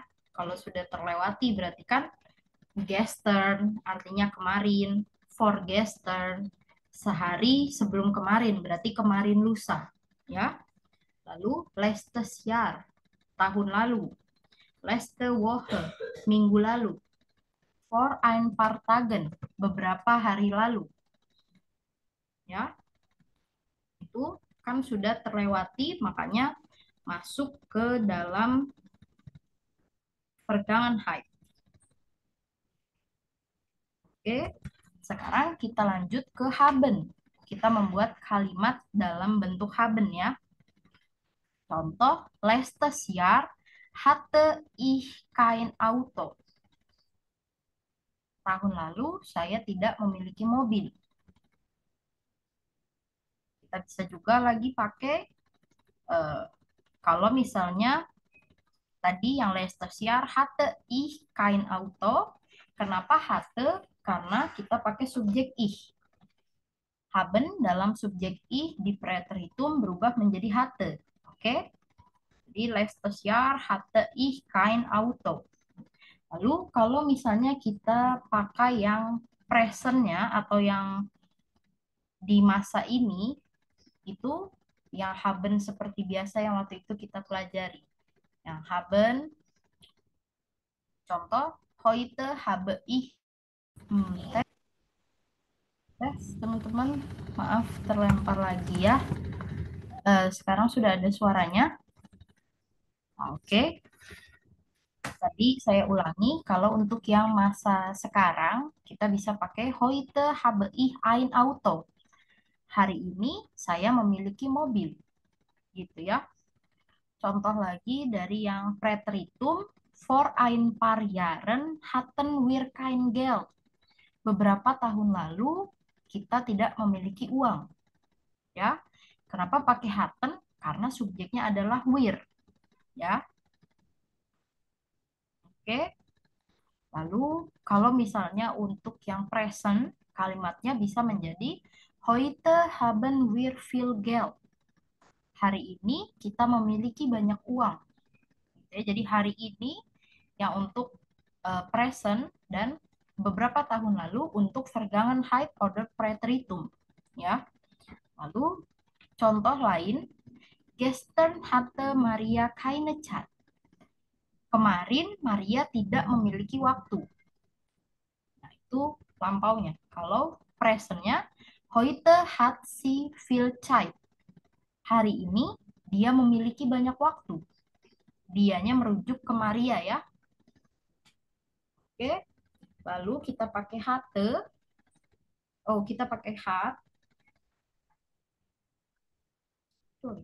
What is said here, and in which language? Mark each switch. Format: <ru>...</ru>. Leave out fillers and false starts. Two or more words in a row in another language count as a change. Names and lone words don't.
<id>Kalau sudah terlewati berarti kan gestern artinya kemarin, vorgestern sehari sebelum kemarin berarti kemarin lusa, ya. Lalu</id> <de>letztes Jahr</de> <id>tahun lalu.</id> <de>Letzte Woche,</de> <id>minggu lalu.</id> <de>For ein paar Tagen,</de> <id>beberapa hari lalu. Ya. Itu kan sudah terlewati, makanya masuk ke dalam Vergangenheit. Oke, sekarang kita lanjut ke haben. Kita membuat kalimat dalam bentuk haben ya. Contoh,</id> <de>letztes Jahr hatte ich kein Auto.</de> <id>Tahun lalu saya tidak memiliki mobil. Kita bisa juga lagi pakai eh, kalau misalnya tadi yang</id> <de>letztes Jahr hatte ich kein Auto.</de> <id>Kenapa hatte? Karena kita pakai subjek ich. Haben dalam subjek ich di preteritum berubah menjadi hatte. Oke?</id> <de>Jadi letztes Jahr hatte ich kein Auto.</de> <id>Lalu kalau misalnya kita pakai yang presentnya atau yang di masa ini, itu yang haben seperti biasa yang waktu itu kita pelajari. Yang haben, contoh,</id> <de>heute habe ich.</de> <id>Tes, tes, teman-teman. Maaf, terlempar lagi ya. Sekarang sudah ada suaranya. Oke. Tadi saya ulangi, kalau untuk yang masa sekarang, kita bisa pakai</id> <de>heute habe ich ein Auto.</de> <id>Hari ini saya memiliki mobil. Gitu ya. Contoh lagi dari yang preteritum,</id> <de>vor ein paar Jahren hatten wir kein Geld.</de> <id>Beberapa tahun lalu kita tidak memiliki uang. Ya. Kenapa pakai hatten? Karena subjeknya adalah wir. Ya. Oke. Lalu kalau misalnya untuk yang present, kalimatnya bisa menjadi</id> <de>heute haben wir viel Geld.</de> <id>Hari ini kita memiliki banyak uang. Ya, jadi hari ini yang untuk present dan beberapa tahun lalu untuk</id> <de>Vergangenheit oder Präteritum.</de> <id>Ya. Lalu contoh lain,</id> <de>gestern hatte Maria keine Zeit.</de> <id>Kemarin Maria tidak memiliki waktu. Nah, itu lampaunya. Kalau presentnya,</id> <de>heute hat sie viel Zeit.</de> <id>Hari ini dia memiliki banyak waktu. Dianya merujuk ke Maria ya. Oke. Lalu kita pakai hatte. Oh, kita pakai hat. Sorry.</id>